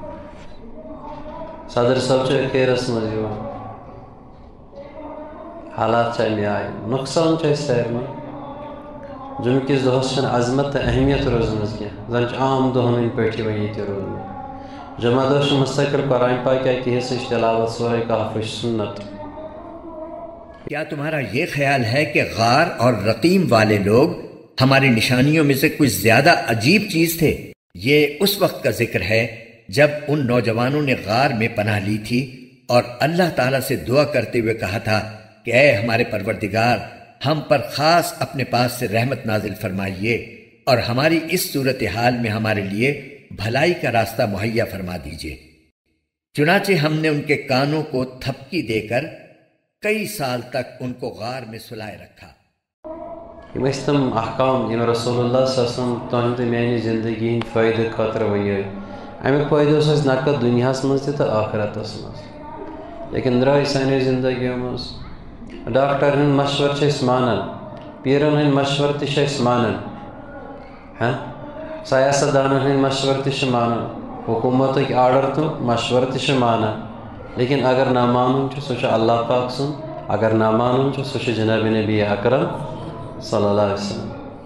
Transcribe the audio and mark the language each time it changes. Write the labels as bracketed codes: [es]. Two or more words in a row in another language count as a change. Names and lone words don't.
[ks] صدر صٲب چھُ اخیرس منٛز یِوان۔ حالات چھِ امہِ آیہِ، نۄقصان چھُ اَسہِ سارنٕے۔ جمعہ کِس دۄہس چھنہٕ عظمت تہٕ اہمیت روزمٕژ کینٛہہ، زن چھُ عام دۄہن ہٕنٛدۍ پٲٹھی وۄنۍ ییٚتہِ روٗدمُت۔ جمعہ دۄہ چھُ مستقل قرآن پاکہ کہِ حصٕچ تلاوت سورہ کہفٕچ سنت۔ [ur] کیا تمہارا یہ خیال ہے کہ غار اور رقیم والے لوگ ہماری نشانیوں میں سے کچھ زیادہ عجیب چیز تھے؟ یہ اس وقت کا ذکر ہے جب ان نوجوانوں نے غار میں پناہ لی تھی اور اللہ تعالیٰ سے دعا کرتے ہوئے کہا تھا کہ اے ہمارے پروردگار، ہم پر خاص اپنے پاس سے رحمت نازل فرمائیے اور ہماری اس صورتحال میں ہمارے لیے بھلائی کا راستہ مہیا فرما دیجیے۔ چنانچہ ہم نے ان کے کانوں کو تھپکی دے کر کئی سال تک ان کو غار میں سلائے رکھا۔ [ks] یم ٲسۍ تِم احکام یم رسول اللہ [ar] صلی اللہ علیہ وسلم [ks] تُہنٛدِ تہٕ میانہِ زندگی ہٕنٛدۍ فٲیدٕ خٲطرٕ ؤنیے۔ امیُک فٲیدٕ اوس اَسہِ نقد دُنیاہس منٛز تہِ تہٕ ٲخرتس منٛز، لیکن درٛاے سانیو زندگیو منٛز۔ ڈاکٹر ہٕنٛدۍ مشورٕ چھِ أسۍ مانان، پیٖرن ہٕنٛدۍ مشورٕ تہِ چھِ أسۍ مانان، سیاست دانن ہٕنٛدۍ مشورٕ تہِ چھِ مانان، حکوٗمتٕکۍ آرڈر تہٕ مشورٕ تہِ چھِ مانان، لیکن اگر نہ مانُن چھُ سُہ چھُ اللہ پاک سُنٛد، اگر نہ مانُن چھُ سُہ چھُ جناب نبی اکرم [ar] صلی اللہ علیہ وسلم۔